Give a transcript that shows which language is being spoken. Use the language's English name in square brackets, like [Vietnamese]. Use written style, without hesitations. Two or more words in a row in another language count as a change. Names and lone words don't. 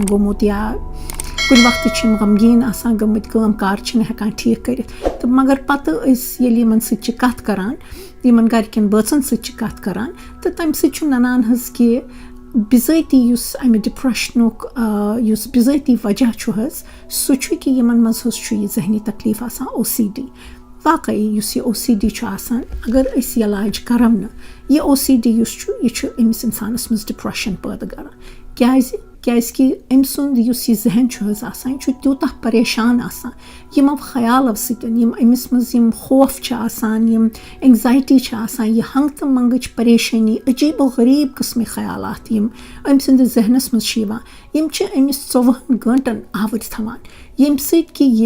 [Kashmiri] گوٚمُت یا کُنہِ وقتہٕ چھِ یِم غمگیٖن آسان گٔمٕتۍ کٲم کار چھِنہٕ ہٮ۪کان ٹھیٖک کٔرِتھ تہٕ مگر پَتہٕ أسۍ ییٚلہِ یِمَن سۭتۍ چھِ کَتھ کَران یِمَن گَرِکٮ۪ن بٲژَن سۭتۍ چھِ کَتھ کَران تہٕ تَمہِ سۭتۍ چھُ نَنان حظ کہِ بِذٲتی یُس اَمہِ ڈِپرٛٮ۪شنُک یُس بِذٲتی وجہ چھُ حظ سُہ چھُ کہِ یِمَن منٛز حظ چھُ یہِ ذہنی تکلیٖف آسان OCD واقعی یُس یہِ OCD چھُ آسان اگر أسۍ یہِ علاج کَرو نہٕ یہِ OCD یُس چھُ یہِ چھُ أمِس اِنسانَس منٛز ڈِپرٛٮ۪شَن پٲدٕ کَران کیٛازِکہِ أمۍ سُنٛد یُس یہِ ذہن چھُ حظ آسان یہِ چھُ تیوٗتاہ پریشان آسان یِمو خیالو سۭتۍ یِم أمِس منٛز یِم خوف چھِ آسان یِم اٮ۪نزایٹی چھِ آسان یہِ ہنٛگہٕ تہٕ منٛگٕچ پریشٲنی عجیٖب و غریٖب قٕسمٕکۍ خیالات یِم أمۍ سٕنٛدِس ذہنَس منٛز چھِ یِوان یِم چھِ أمِس 24 گٲنٛٹَن آوٕرۍ تھاوان ییٚمہِ سۭتۍ کہِ یہِ